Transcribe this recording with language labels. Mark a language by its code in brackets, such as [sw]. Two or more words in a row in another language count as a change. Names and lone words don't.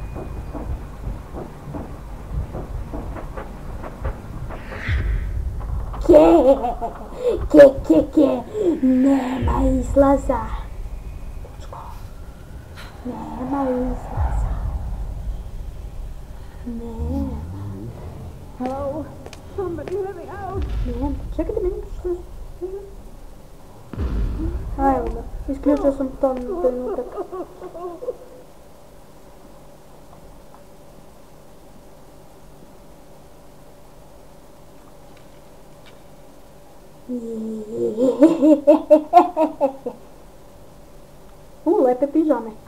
[sr] Nema izlaza. Nema izlaza. Nema. [en] Somebody let me out. [sr] Čekajte meni što... Isključio sam to na trenutak. Lepe pižame.